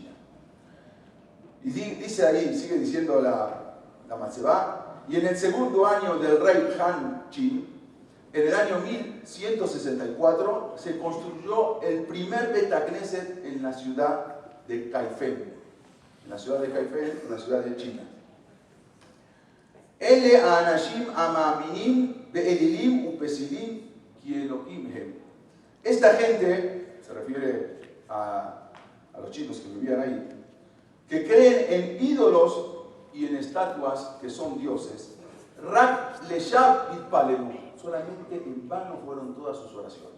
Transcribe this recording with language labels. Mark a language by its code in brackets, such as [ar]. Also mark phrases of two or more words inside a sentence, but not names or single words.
[es] Y dice ahí, sigue diciendo la Matzebá, y en el segundo año del rey Han Chin, en el año 1164, se construyó el primer Betacneset en la ciudad de Kaifeng, en la ciudad de China. [he] אלה אנשים מאמינים באלילים ופסילים כי אלהים הם. [es] Esta gente, se refiere a los chinos que vivían ahí, que creen en ídolos y en estatuas que son dioses. [he] רק לשווא התפללו. [es] Solamente en vano fueron todas sus oraciones.